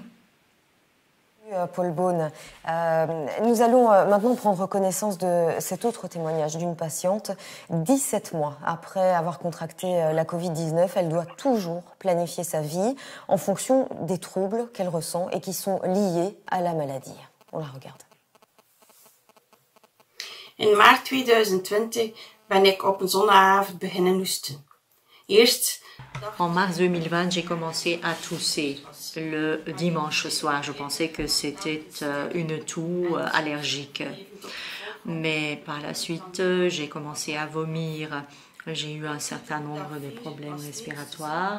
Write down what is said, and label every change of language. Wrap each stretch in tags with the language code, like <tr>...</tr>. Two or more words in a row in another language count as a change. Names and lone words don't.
<fr>Paul Beaune, nous allons maintenant prendre connaissance de cet autre témoignage d'une patiente. 17 mois après avoir contracté la Covid-19, elle doit toujours planifier sa vie en fonction des troubles qu'elle ressent et qui sont liés à la maladie. On la regarde.</fr> <nl>In maart 2020 ben ik op een zonneavond beginnen hoesten. Eerst</nl> <fr>En mars 2020, j'ai commencé à tousser le dimanche soir. Je pensais que c'était une toux allergique. Mais par la suite, j'ai commencé à vomir. J'ai eu un certain nombre de problèmes respiratoires.</fr>